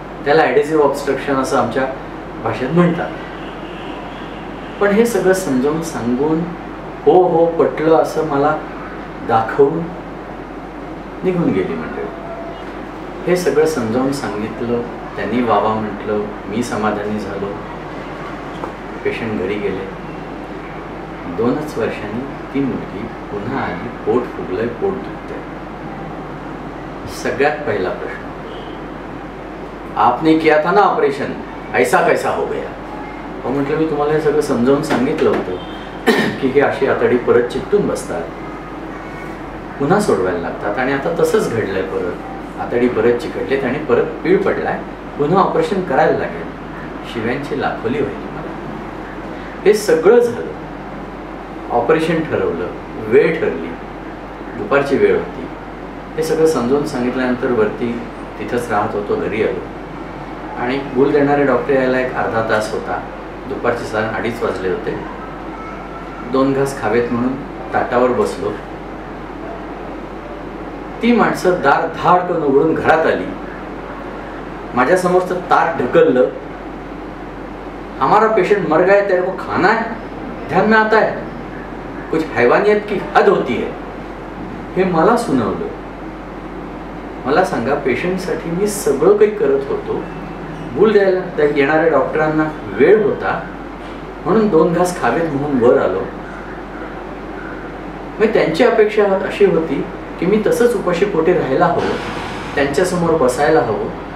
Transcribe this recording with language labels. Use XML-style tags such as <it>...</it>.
<mr>त्याला ॲडेसिव्ह ऑब्स्ट्रक्शन असं आमच्या भाषेत म्हणतात. पण हे सगळं समजावून सांगून हो हो पटलं असं मला दाखवून निघून गेली मंडळी. हे सगळं समजावून सांगितलं, त्यांनी वावा म्हटलं, मी समाधानी झालो. पेशंट घरी गेले. 2च वर्षांनी ती मुलगी पुन्हा आली. पोट फुगलंय, पोट दुखतंय. सगळ्यात पहिला प्रश्न,</mr> <hi>आपने किया था ना ऑपरेशन, ऐसा कैसा हो गया?</hi> <mr>म्हटलं मी तुम्हाला हे सगळं समजावून सांगितलं होतं की हे अशी आतडी परत चिकटून बसतात, पुन्हा सोडवायला लागतात, आणि आता तसंच घडलंय. परत आतडी परत चिकटलेत आणि परत पीळ पडलाय, पुन्हा ऑपरेशन करायला लागेल. शिव्यांची लाखोली होईल मला. हे सगळं झालं, ऑपरेशन ठरवलं, वेळ ठरली, दुपारची वेळ होती. हे सगळं समजावून सांगितल्यानंतर वरती तिथंच राहत होतो, घरी आलो आणि भूल देणारे डॉक्टर यायला एक अर्धा तास होता. दुपारचे साधारण 2:30 वाजले होते. 2 घास खावेत म्हणून ताटावर बसलो. ती माणसं दार धाडकन उघडून घरात आली. माझ्यासमोरचं ताट ढकललं.</mr> <hi>हमारा पेशेंट मर गया, तेरे को खाना है, ध्यान में आता है, कुछ हैवानियत की हद होती है,</hi> <mr>हे मला सुनावलं. मला सांगा, पेशंटसाठी मी सगळं काही करत होतो. भूल द्यायला येणाऱ्या डॉक्टरांना वेळ होता म्हणून 2 घास खावेत म्हणून वर आलो. मग त्यांची अपेक्षा अशी होती की मी तसंच उपाशी पोटी राहायला हवं, त्यांच्यासमोर बसायला हवं.</mr>